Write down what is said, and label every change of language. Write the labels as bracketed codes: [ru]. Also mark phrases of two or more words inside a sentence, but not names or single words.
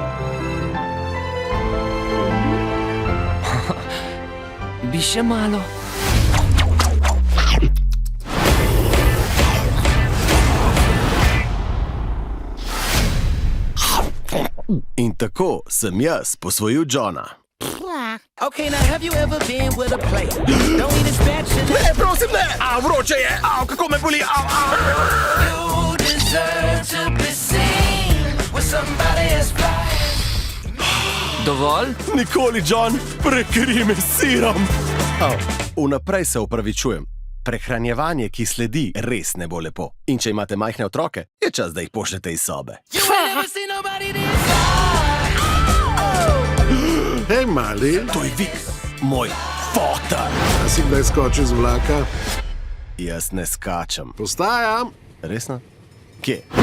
[sl] Bi še malo? In tako sem jaz posvojil Johna. [en] Okay, now have you ever been with a player? Don't eat his batch and [sl] Ne, prosim, ne! Vroče je! Kako me boli! [en] you deserve to be seen with somebody as fly. [sl] Dovolj? Nikoli, John, prekrij me s sirom! Vnaprej se opravičujem. Prehranjevanje, ki sledi, res ne bo lepo. In če imate majhne otroke, je čas, da jih pošljete iz sobe. [en] You ain't never seen nobody this high. [sl] Hej, mali, To je Vik, moj fotar. a si kdaj skočil z vlaka? Jaz ne skačem. Postajam. Resno? Kje?